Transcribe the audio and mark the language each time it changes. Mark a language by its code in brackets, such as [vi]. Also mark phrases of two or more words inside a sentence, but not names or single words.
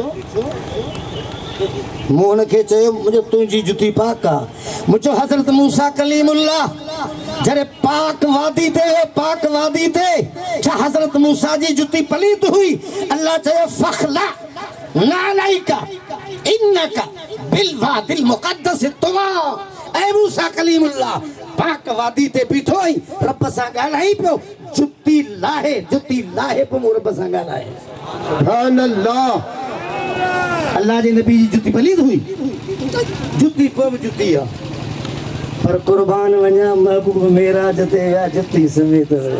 [sd] मूं हुनखे चयो मुंहिंजो तुंहिंजी जुती पाक आहे मुंहिंजो हज़रत मूसा कलीमुल्लाह जॾहिं पाक वादी ते छा हज़रत मूसा जी जुती पलीत हुई अल्लाह चयो [ar] فاخلع نعليك إنك بال واد المقدس طوى [sd] ऐ मूसा कलीमुल्लाह पाक वादी ते बीठो आई रब सां ॻाल्हाई पियो जुती लाहे पोइ मूं रब सां ॻाल्हाए [ar] سبحان الله [sd] अल्लाह जे नबी जी जुती पलीत हुई जुती पोइ बि जुती आहे पर कुर्बान वञा महबूब मेराज ते विया जुती समेत विया